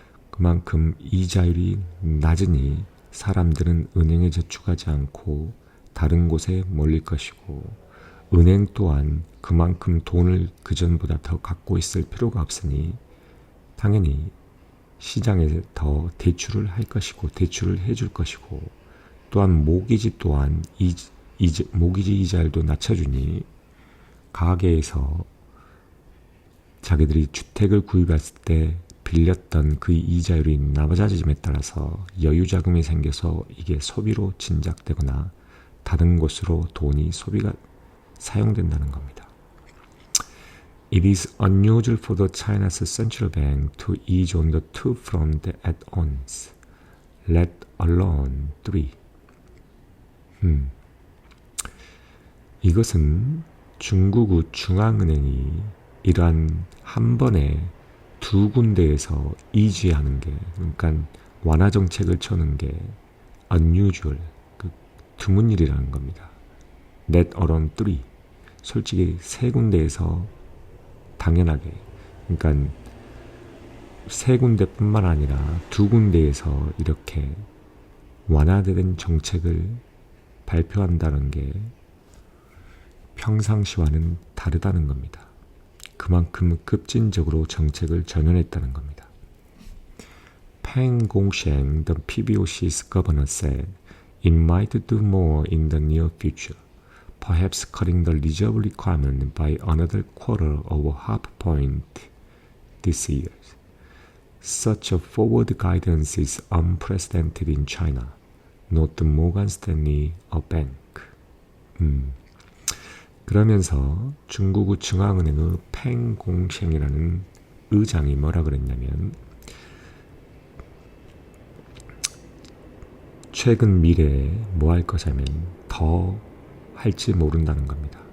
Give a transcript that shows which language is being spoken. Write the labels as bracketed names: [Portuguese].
[Korean] 그만큼 이자율이 낮으니 사람들은 은행에 저축하지 않고 다른 곳에 몰릴 것이고 은행 또한 그만큼 돈을 그전보다 더 갖고 있을 필요가 없으니 당연히 시장에 더 대출을 할 것이고 대출을 해줄 것이고 또한 모기지 또한 모기지 이자율도 낮춰주니 가게에서 자기들이 주택을 구입했을 때 빌렸던 그 이자율이 낮아짐에 따라서 여유자금이 생겨서 이게 소비로 진작되거나 다른 곳으로 돈이 소비가 사용된다는 겁니다. [English] It is unusual for the China's central bank to ease on the two fronts at once, let alone three. [Korean] 이것은 중국의 중앙은행이 이러한 한 번에 두 군데에서 이지하는 게, 그러니까 완화 정책을 쳐는 게 unusual, 드문 일이라는 겁니다. [English] Let alone three. [Korean] 솔직히 세 군데에서 당연하게, 그러니까 세 군데뿐만 아니라 두 군데에서 이렇게 완화된 정책을 발표한다는 게 평상시와는 다르다는 겁니다. 그만큼 급진적으로 정책을 전환했다는 겁니다. [English] 팽 공셴, the PBOC's governor said, it might do more in the near future, perhaps cutting the reserve requirement by another quarter of a half point this year. Such a forward guidance is unprecedented in China, not Morgan Stanley, a bank. [Korean] 그러면서 중국의 중앙은행의 팽 공셴이라는 의장이 뭐라 그랬냐면 최근 미래에 뭐 할 거냐면 더 할지 모른다는 겁니다.